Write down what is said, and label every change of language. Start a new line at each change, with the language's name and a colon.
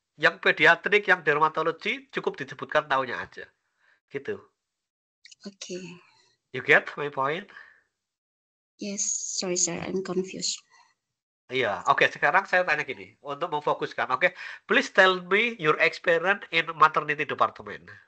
Indonesian: Yang pediatrik, yang dermatologi cukup disebutkan tahunnya aja. Gitu.
English: Okay. You get my point? Yes, sorry sir, I'm confused.
Indonesian: Iya, oke. Sekarang saya tanya gini, untuk memfokuskan.
English: Oke, please tell me your experience in maternity department.